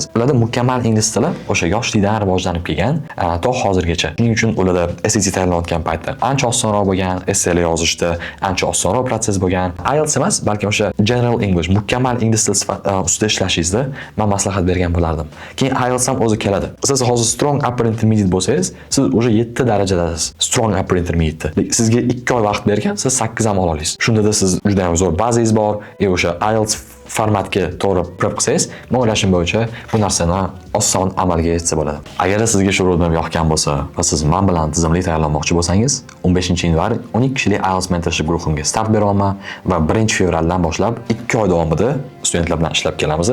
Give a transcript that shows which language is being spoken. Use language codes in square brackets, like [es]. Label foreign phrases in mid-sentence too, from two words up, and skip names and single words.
[uz] Ularda mukammal ingliz tili o'sha yoshlikdan rivojlanib kelgan, to hozirgacha. Shuning uchun ularda SAT tayyorlanayotgan paytda ancha osonroq bo'lgan, essaylar yozishda ancha osonroq protsess bo'lgan. IELTS emas, balki o'sha [en] General English, [uz] mukammal ingliz tili ustida ishlashingizni men maslahat bergan bo'lardim. Keyin IELTS ham o'zi keladi. Siz hozir [en] strong upper intermediate [uz] bo'lsangiz, siz o'sha 7 darajadasiz. [en] Strong upper intermediate. [uz] Sizga 2 oy vaqt bergan, siz 8 ham ola olasiz. Shunda siz juda ham zo'r bazangiz bor. O'sha IELTS formatga to'g'ri prep qilsangiz, men o'ylashim bo'yicha bu narsani oson amalga yetsa bo'ladi. Agar sizga shu roadmap yoqgan bo'lsa va siz men bilan tizimli tayyorlanmoqchi bo'lsangiz, 15-yanvar 12 kishilik IELTS mentorship guruhimga start beraman va 1-fevraldan boshlab 2 oy davomida studentlar bilan ishlab kelamiz.